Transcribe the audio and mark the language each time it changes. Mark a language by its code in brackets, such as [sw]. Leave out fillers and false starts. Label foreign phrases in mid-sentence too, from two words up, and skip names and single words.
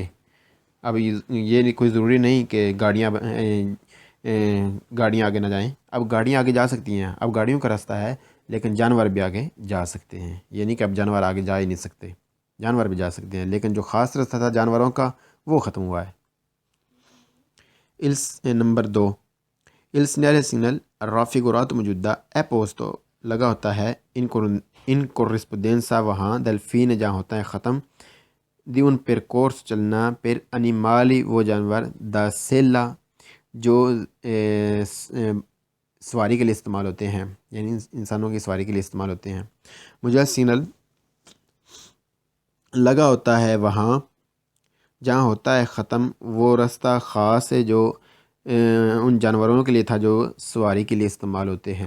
[ur] اب یہ کوئی ضروری نہیں کہ گاڑیاں آگے نہ جائیں، اب گاڑیاں آگے جا سکتی ہیں، اب گاڑیوں کا راستہ ہے لیکن جانور بھی آگے جا سکتے ہیں، یہ نہیں کہ اب جانور آگے جا ہی نہیں سکتے، جانور بھی جا سکتے ہیں لیکن جو خاص راستہ تھا جانوروں کا وہ ختم ہوا ہے۔ نمبر 2، [it] il segnale signal raffigurato [ur] موجودہ [it] è posto [ur] لگا ہوتا ہے [it] in corrispondenza [ur] وہاں [it] dal fine [ur] جہاں ہوتا ہے ختم [it] di un percorso [ur] چلنا [it] per animali [ur] وہ جانور [it] da sella [ur] جو سواری کے لیے استعمال ہوتے ہیں، یعنی انسانوں کی سواری کے لیے استعمال ہوتے ہیں۔ مجھے سگنل لگا ہوتا ہے وہاں جہاں ہوتا ہے ختم وہ راستہ خاص ہے جو ان جانوروں کے لیے تھا جو سواری کے لیے استعمال ہوتے ہیں۔